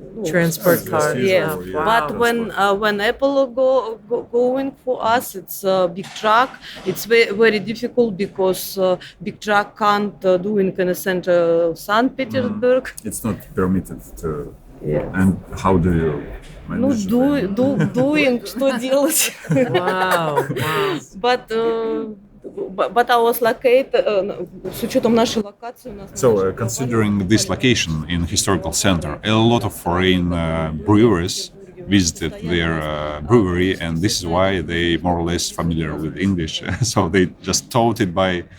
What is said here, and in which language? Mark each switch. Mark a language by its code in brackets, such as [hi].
[en] Transport cars. Yes, Wow. but when Apple going for us, it's a big truck. It's very difficult because big truck can't do in kind of center of Saint Petersburg. It's not permitted to. Yes. And how do you [ru] Ну, [en] manage? doing, [ru] что делать? [en] Wow. Wow. But I was located, [ru] с учетом нашей локации у нас... [en] So, considering this location in historical center, a lot of foreign brewers visited their brewery, and this is why they more or less familiar with English. So they just taught it by